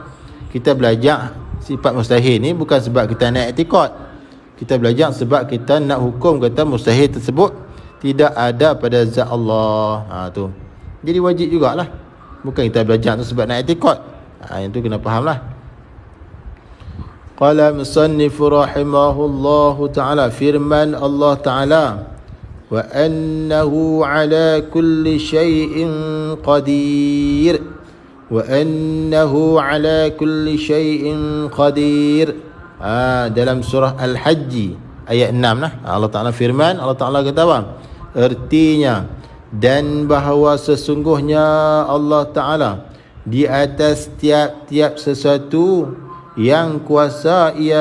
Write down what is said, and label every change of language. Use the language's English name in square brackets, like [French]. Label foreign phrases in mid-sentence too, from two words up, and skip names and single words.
[Malay] Kita belajar sifat mustahil ni bukan sebab kita nak i'tiqad. Kita belajar sebab kita nak hukum kata mustahil tersebut tidak ada pada zat Allah. Tu. Jadi wajib jugalah. Bukan kita belajar tu sebab nak i'tiqad. Yang tu kena faham lah. [Arabic] قال المصنف رحمه الله تعالى, [Malay] firman Allah Ta'ala, [Arabic] وأنه على كل شيء قدير. وأنه على كل شيء قدير. [Malay] Dalam surah Al-Hajj ayat 6 lah. Allah Ta'ala firman, Allah Ta'ala kata apa? Artinya, dan bahawa sesungguhnya Allah Ta'ala di atas tiap-tiap sesuatu yang kuasa ia.